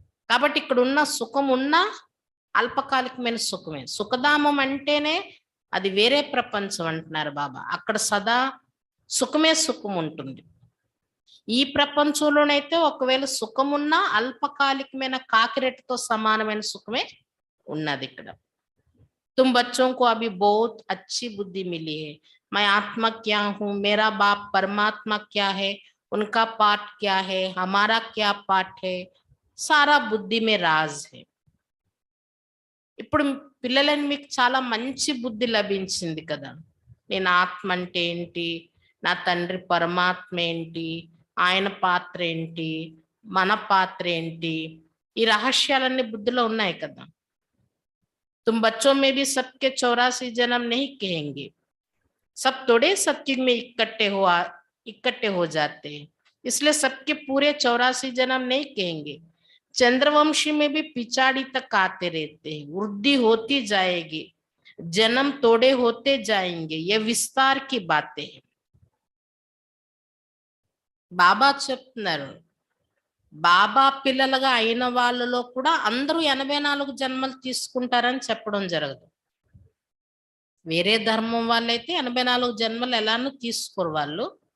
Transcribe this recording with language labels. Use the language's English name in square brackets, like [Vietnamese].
[Telugu] కాబట్టి ఇక్కడ ఉన్న సుఖం ఉన్నా అల్పకాలికమైన సుఖమే. సుఖధామం అంటేనే అది వేరే ప్రపంచం అంటున్నారు బాబా. అక్కడ సదా సుఖమే సుఖం ఉంటుంది. ఈ ప్రపంచంలోనైతే ఒకవేళ సుఖం ఉన్నా అల్పకాలికమైన కాకిరెట్టుతో సమానమైన సుఖమే ఉన్నది ఇక్కడ. [Hindi] तुम बच्चों को अभी बहुत अच्छी बुद्धि मिली है. मैं आत्मा क्या हूँ, मेरा बाप परमात्मा क्या है, उनका पाठ क्या है, हमारा क्या पाठ है, सारा बुद्धि में राज है. [Telugu] ఇప్పుడు పిల్లలని మీకు చాలా మంచి బుద్ధి లభించింది కదా. నేను ఆత్మ అంటే ఏంటి, నా తండ్రి పరమాత్మ ఏంటి, ఆయన పాత్ర ఏంటి, మన పాత్ర ఏంటి, ఈ రహస్యాలన్నీ బుద్ధిలో ఉన్నాయి కదా. [Hindi] तुम बच्चों में भी सबके 84 जन्म नहीं कहेंगे, सब थोड़े सतयुग में इकट्ठे हो जाते हैं, इसलिए सबके पूरे 84 जन्म नहीं कहेंगे। चंद्रवंशी में भी पिछाड़ी तक आते रहते हैं, वृद्धि होती जाएगी, जन्म तोड़े होते जाएंगे, ये विस्तार की बातें हैं। [Telugu] బాబా చెప్తున్నారు, బాబా పిల్లలుగా అయిన వాళ్ళలో కూడా అందరూ 84 జన్మలు తీసుకుంటారని చెప్పడం జరగదు. వేరే ధర్మం వాళ్ళైతే 84 జన్మలు ఎలానూ తీసుకోరు వాళ్ళు.